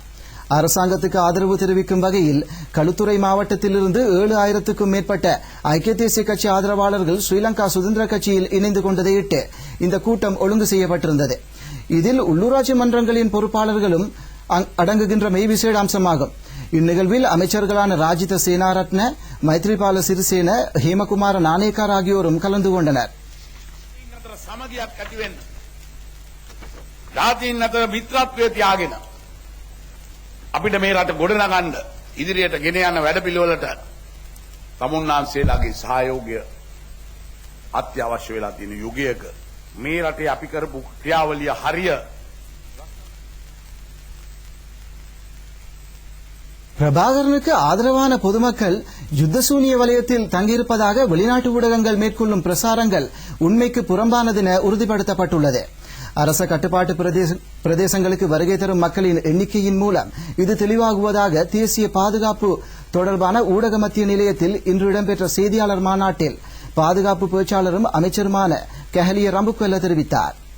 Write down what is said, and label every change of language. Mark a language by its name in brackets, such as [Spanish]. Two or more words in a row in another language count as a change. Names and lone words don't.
[Tamil] அரசாங்கத்துக்கு ஆதரவு தெரிவிக்கும் வகையில் களுத்துறை மாவட்டத்திலிருந்து 7,000க்கும் மேற்பட்ட ஐக்கிய தேசிய கட்சி ஆதரவாளர்கள் ஸ்ரீலங்கா சுதந்திர கட்சியில் இணைந்து கொண்டதையிட்டு இந்த கூட்டம் ஒழுங்கு செய்யப்பட்டிருந்தது. இதில் உள்ளூராட்சி மன்றங்களின் பொறுப்பாளர்களும் அடங்குகின்றமை விசேட அம்சமாகும். இந்நிகழ்வில் அமைச்சர்களான ராஜித சேனாரத்ன, மைத்ரிபால சிறிசேன, ஹேமகுமார நாணேக்கர் ஆகியோரும் கலந்து கொண்டனர். [Sinhala] අපිට මේ රට ගොඩනගන්න ඉදිරියට ගෙන යන වැඩපිළිවෙලට තමුන්නාන්සේලාගේ සහයෝගය අත්‍යවශ්‍ය වෙලා තියෙන යුගයක මේ රටේ අපි කරපු ක්‍රියාවලිය හරිය. [Tamil] பிரபாகரனுக்கு ஆதரவான பொதுமக்கள் யுத்தசூனிய வலயத்தில் தங்கியிருப்பதாக வெளிநாட்டு ஊடகங்கள் மேற்கொள்ளும் பிரசாரங்கள் உண்மைக்கு புறம்பானதென உறுதிப்படுத்தப்பட்டுள்ளது. அரச கட்டுப்பாட்டு பிரதேசங்களுக்கு வருகை தரும் மக்களின் எண்ணிக்கையின் மூலம் இது தெளிவாகுவதாக தேசிய பாதுகாப்பு தொடர்பான ஊடக மத்திய நிலையத்தில் இன்று இடம்பெற்ற செய்தியாளர் மாநாட்டில் பாதுகாப்பு பேச்சாளரும் அமைச்சருமான கஹலிய ரம்புக்வெல்ல தெரிவித்தார்.